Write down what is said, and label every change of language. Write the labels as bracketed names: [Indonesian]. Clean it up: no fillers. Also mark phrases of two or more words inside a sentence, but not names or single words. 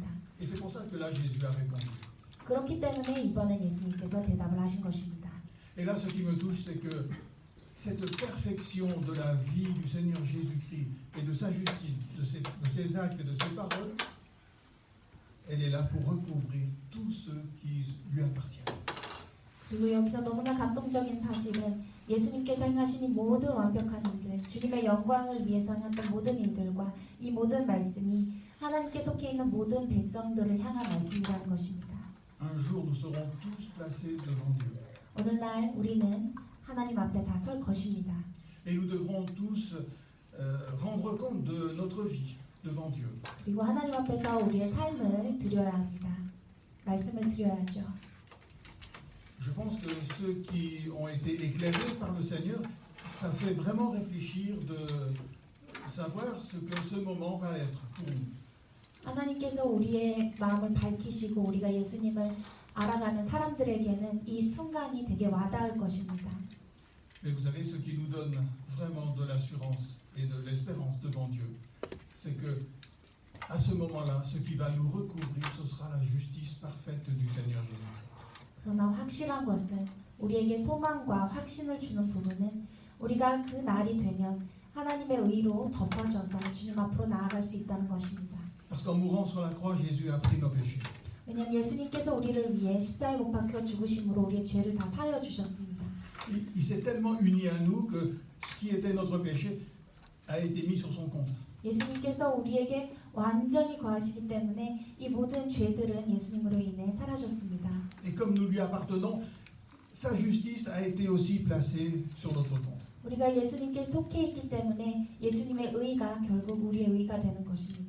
[French] Et c'est pour ça que là, Jésus a répondu. [Korean] 그렇기 때문에 이번엔 예수님께서 대답을 하신 것입니다. [French] Et là, ce qui me touche, c'est que cette perfection de la vie du Seigneur Jésus-Christ et de sa justice, de ses actes et de ses paroles, elle est là pour recouvrir tout ce qui lui appartient. [Korean] 그리고 여기서 너무나 감동적인 사실은 예수님께서 행하신 이 모든 완벽한 일들, 주님의 영광을 위해서 행했던 모든 일들과 이 모든 말씀이 하나님께 속해 있는 모든 백성들을 향한 말씀이라는 것입니다. [French] Un jour, nous serons tous placés devant Dieu. [Korean] 오늘날 우리는 하나님 앞에 다 설 것입니다. [French] Et nous devrons tous rendre compte de notre vie devant Dieu. [Korean] 그리고 하나님 앞에서 우리의 삶을 드려야 합니다. 말씀을 드려야죠. [French] Je pense que ceux qui ont été éclairés par le Seigneur, ça fait vraiment réfléchir de savoir ce que ce moment va être pour nous. [Korean] 하나님께서 우리의 마음을 밝히시고 우리가 예수님을 알아가는 사람들에게는 이 순간이 되게 와닿을 것입니다. [French] Mais vous savez, ce qui nous donne vraiment de l'assurance et de l'espérance devant Dieu, c'est que à ce moment-là, ce qui va nous recouvrir, ce sera la justice parfaite du Seigneur Jésus-Christ. [Korean] 그러나 확실한 것은 우리에게 소망과 확신을 주는 부분은 우리가 그 날이 되면 하나님의 의로 덮어져서 주님 앞으로 나아갈 수 있다는 것입니다. [French] Parce qu'en mourant sur la croix, Jésus a pris nos péchés. [Korean] 왜냐하면 예수님께서 우리를 위해 십자가에 못 박혀 죽으심으로 우리의 죄를 다 사여 주셨습니다. [French] Il s'est tellement uni à nous que ce qui était notre péché a été mis sur son compte. [Korean] 예수님께서 우리에게 완전히 거하시기 때문에 이 모든 죄들은 예수님으로 인해 사라졌습니다. [French] Et comme nous lui appartenons, sa justice a été aussi placée sur notre compte. [Korean] 우리가 예수님께 속해 있기 때문에 예수님의 의가 결국 우리의 의가 되는 것입니다.